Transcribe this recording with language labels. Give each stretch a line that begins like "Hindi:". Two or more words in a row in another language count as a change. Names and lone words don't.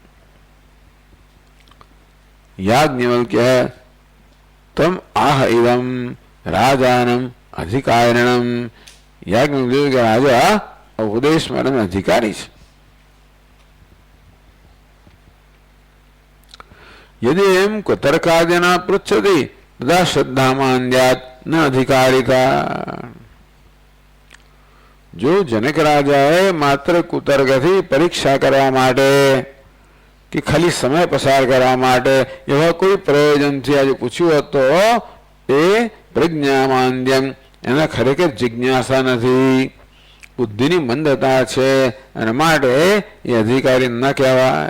Sanskrit: याज्ञवल्क्य तम आह इदम राजानम अधिकारिणम.
Gujarati: યાજ્ઞવલ્ક્ય રાજા ઉપદેશ માટે અધિકારી છે.
Sanskrit: यदि एम कुतर्कादिना पृच्छति तदा श्रद्धामान्यात् न अधिकारिता।
Gujarati: જો જનક રાજાએ માત્ર કુતર્કથી પરીક્ષા કરવા માટે કે ખાલી સમય પસાર કરવા માટે એવા કોઈ પ્રયોજનથી આજે પૂછ્યું હોત તો એ પ્રજ્ઞામાન્યમ, એના ખરેખર જિજ્ઞાસા નથી, બુદ્ધિની મંદતા છે, અને માટે એ અધિકારી ન કહેવાય.